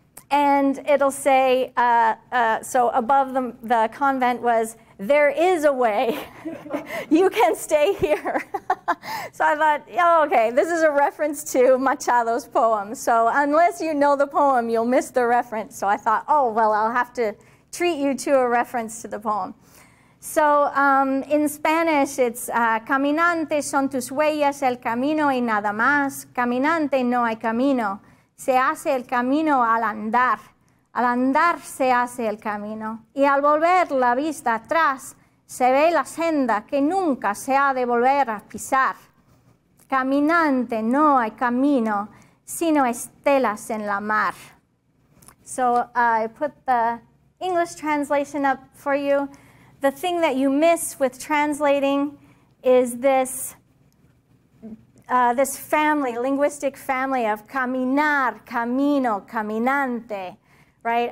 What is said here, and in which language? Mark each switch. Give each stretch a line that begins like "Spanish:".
English: And it'll say, so above the convent was, "There is a way, you can stay here." So I thought, oh, okay, this is a reference to Machado's poem. So unless you know the poem, you'll miss the reference. So I thought, oh, well, I'll have to treat you to a reference to the poem. So in Spanish, it's
Spanish: caminante son tus huellas el camino y nada más. Caminante no hay camino. Se hace el camino al andar se hace el camino, y al volver la vista atrás se ve la senda que nunca se ha de volver a pisar. Caminante no hay camino, sino estelas en la mar.
English: So I put the English translation up for you. The thing that you miss with translating is this this family, linguistic family of caminar, camino, caminante, right?